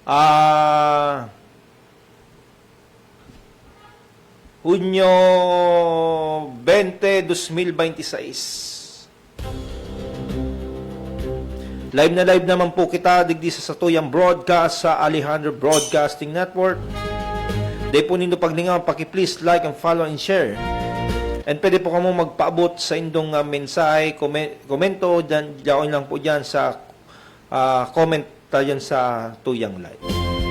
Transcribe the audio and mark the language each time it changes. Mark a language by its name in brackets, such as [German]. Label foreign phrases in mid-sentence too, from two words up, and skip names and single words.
[Bikol] Hunyo 20, 2026. Live na live naman po kita digdi sa Satuyang Broadcast sa Alejandro Broadcasting Network. Di po nindo paglingaw, [English] paki-please like and follow and share. [Bikol] And pwede po kamo magpaabot sa indong mensahe, komento, diyan lang po diyan sa comment tayo sa Tuyang Live.